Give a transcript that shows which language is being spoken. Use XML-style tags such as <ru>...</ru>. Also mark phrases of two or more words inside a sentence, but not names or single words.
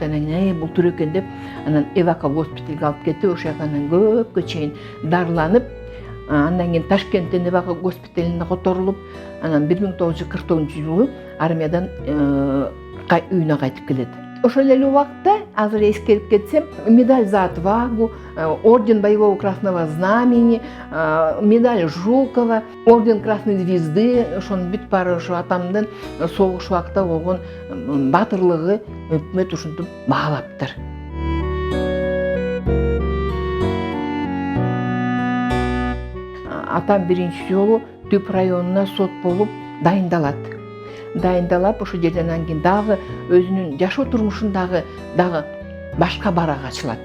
<ky>Анан кийин бул түр экен деп анан Эвака госпиталга алып кетип, ошол жактан көпкө чейин дарыланып, андан кийин Ташкенттен Эвака госпиталына которулуп, анан 1949-жылы армиядан үйүнө кайтып келет. Ошол эле убакта, азыр эскерип кетсем,</ky> <ru>медаль за отвагу, орден боевого красного знамени, медаль Жукова, орден Красной звезды,</ru> <ky>ошонун бүт баары ошо атамдын согуш убакта болгон батырлыгы өкмөт ушинтип баалаптыр. Атам биринчи жолу Түп районуна сот болуп дайындалап, ошол жерден анан кийин дагы өзүнүн жашоо турмушун дагы башка барак ачылат.</ky>